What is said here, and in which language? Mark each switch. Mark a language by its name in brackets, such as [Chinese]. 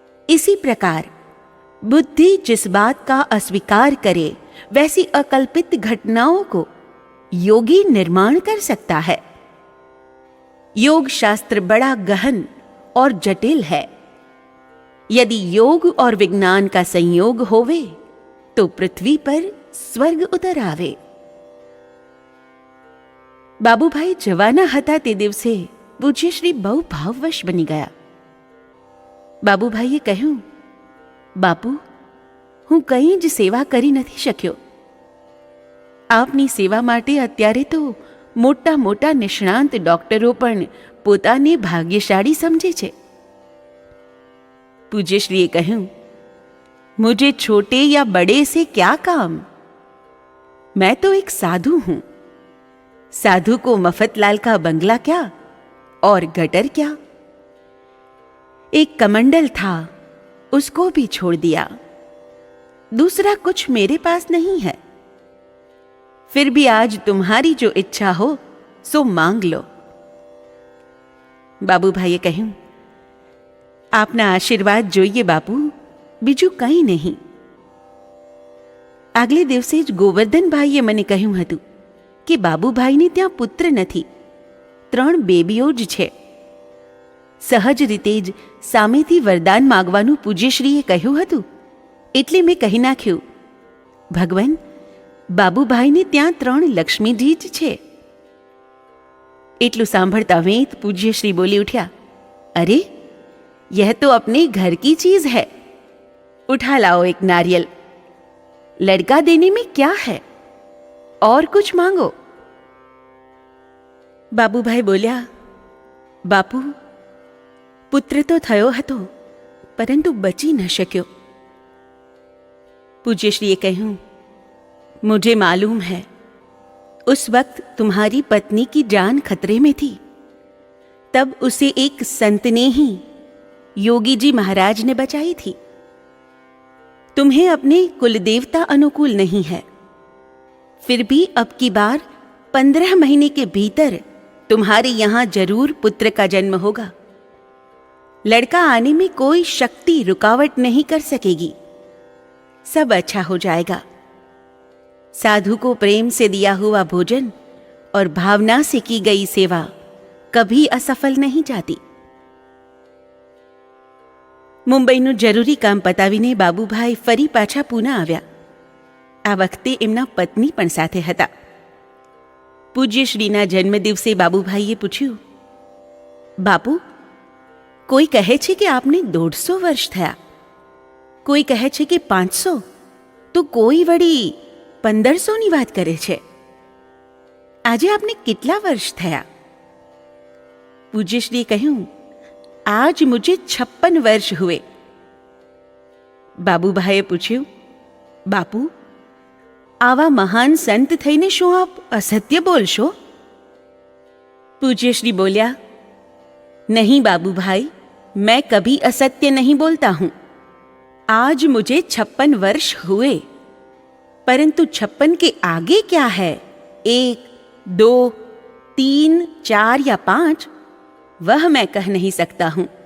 [Hindi] इसी प्रकार बुद्धि जिस बात का अस्वीकार करे, वैसी अकल्पित घटनाओं को योगी निर्माण कर सकता है। योग शास्त्र बड़ा गहन और जटिल है। यदि योग और विज्ञान का संयोग होवे, तो पृथ्वी पर स्वर्ग उतर आवे। [Gujarati] બાબુભાઈ જવાના હતા તે દિવસે પૂજ્યશ્રી બહુ ભાવવશ બની ગયા. બાબુભાઈએ કહ્યું, બાપુ, હું કંઈ જ સેવા કરી નથી શક્યો. આપની સેવા માટે અત્યારે તો મોટા મોટા નિષ્ણાંત ડૉક્ટરો પણ પોતાને ભાગ્યશાળી સમજે છે. પૂજ્યશ્રીએ કહ્યું, [Hindi] मुझे छोटे या बड़े से क्या काम? मैं तो एक साधु हूं. साधु को मफतलाल का बंगला क्या और गटर क्या. एक कमंडल था, उसको भी छोड़ दिया. दूसरा कुछ मेरे पास नहीं है. फिर भी आज तुम्हारी जो इच्छा हो सो मांग लो. [Gujarati] બાબુભાઈએ કહ્યું, આપના આશીર્વાદ જોઈએ બાપુ, બીજું કંઈ નહીં. આગલે દિવસે જ ગોવર્ધનભાઈએ મને કહ્યું હતું કે બાબુભાઈને ત્યાં પુત્ર નથી, 3 બેબીઓ જ છે. સહજ રીતે જ સામેથી વરદાન માગવાનું પૂજ્યશ્રીએ કહ્યું હતું, એટલે મેં કહી નાખ્યું, ભગવાન, બાબુભાઈને ત્યાં 3 લક્ષ્મીજી જ છે. એટલું સાંભળતા વેંત પૂજ્યશ્રી બોલી ઉઠ્યા, અરે, [Hindi] यह तो अपने घर की चीज है. उठा लाओ एक नारियल. लड़का देने में क्या है, और कुछ मांगो. [Gujarati] બાબુભાઈ બોલ્યા, બાપુ, પુત્ર તો થયો હતો, પરંતુ બચી ન શક્યો. पूज्यश्रीએ કહ્યું, [Hindi] मुझे मालूम है, उस वक्त तुम्हारी पत्नी की जान खतरे में थी. तब उसे एक संत ने ही, योगी जी महाराज ने बचाई थी. तुम्हें अपने कुलदेवता अनुकूल नहीं है, फिर भी अब की बार 15 महीने के भीतर तुम्हारे यहां जरूर पुत्र का जन्म होगा. लड़का आने में कोई शक्ति रुकावट नहीं कर सकेगी. सब अच्छा हो जाएगा. साधु को प्रेम से दिया हुआ भोजन और भावना से की गई सेवा कभी असफल नहीं जाती. [Gujarati] મુંબઈનું જરૂરી કામ પતાવીને બાબુભાઈ ફરી પાછા પૂના આવ્યા. આ વખતે એમના પત્ની પણ સાથે હતા. પૂજ્યશ્રીના જન્મદિવસે બાબુભાઈએ પૂછ્યું, બાપુ, કોઈ કહે છે કે આપને 150 વર્ષ થયા, કોઈ કહે છે કે 500, તો કોઈ વળી 1500ની વાત કરે છે. આજે આપને કેટલા વર્ષ થયા? પૂજ્યશ્રીએ કહ્યું, [Hindi] आज मुझे 56 वर्ष हुए. [Gujarati] બાબુભાઈએ પૂછ્યું, બાપુ, આવા મહાન સંત થઈને શું આપ અસત્ય બોલશો? [Hindi] पूज्यश्री बोलिया, नहीं बाबूभाई, मैं कभी असत्य नहीं बोलता हूं. आज मुझे 56 वर्ष हुए, परंतु 56 के आगे क्या है, 1, 2, 3, 4 या 5, वह मैं कह नहीं सकता हूं.